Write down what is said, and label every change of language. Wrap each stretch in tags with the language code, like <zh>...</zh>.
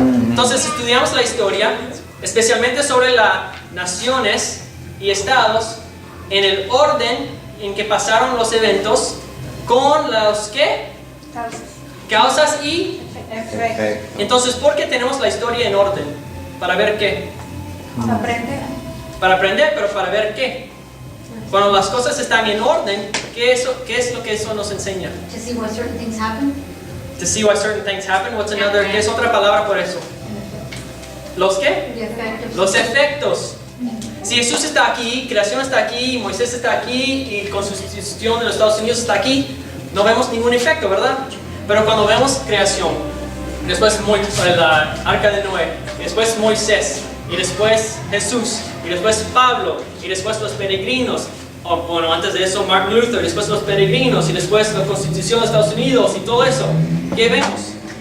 <es>Entonces estudiamos la historia, especialmente sobre las naciones y estados, en el orden en que pasaron los eventos, con los ¿qué? Causas y Perfecto. entonces, ¿por qué tenemos la historia en orden? ¿Para ver qué? Aprender. Para aprender, pero para ver qué. Cuando las cosas están en orden, ¿qué es lo que eso nos enseña?</es> <en>To see why certain things happen. To see why certain things happen. What's another?</en> <es>¿Qué es otra palabra por eso? ¿Los qué?</es> <en>The effect of</en> <es>Los efectos. Si Jesús está aquí, creación está aquí, Moisés está aquí y constitución de los Estados Unidos está aquí, no vemos ningún efecto, ¿verdad? Pero cuando vemos creación, después la arca de Noé, y después Moisés, y después Jesús, y después Pablo, y después los peregrinos, o bueno, antes de eso Martin Luther, y después los peregrinos, y después la constitución de Estados Unidos, y todo eso, ¿qué vemos?</es>